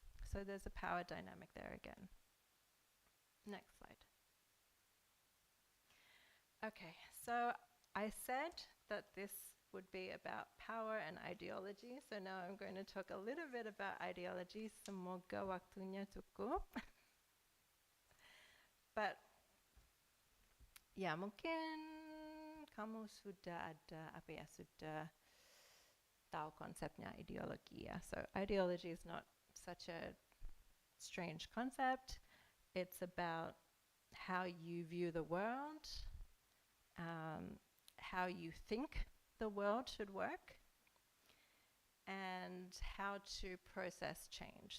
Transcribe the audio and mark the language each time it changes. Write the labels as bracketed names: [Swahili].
[English] So there's a power dynamic there again. Next slide. Okay, so I said that this would be about power and ideology. So now I'm going to talk a little bit about ideology. [Indonesian] Semoga waktunya cukup. But ya mungkin kamu sudah ada apa ya, sudah tahu konsepnya ideologi ya. [English] So ideology is not such a strange concept. It's about how you view the world, how you think the world should work, and how to process change.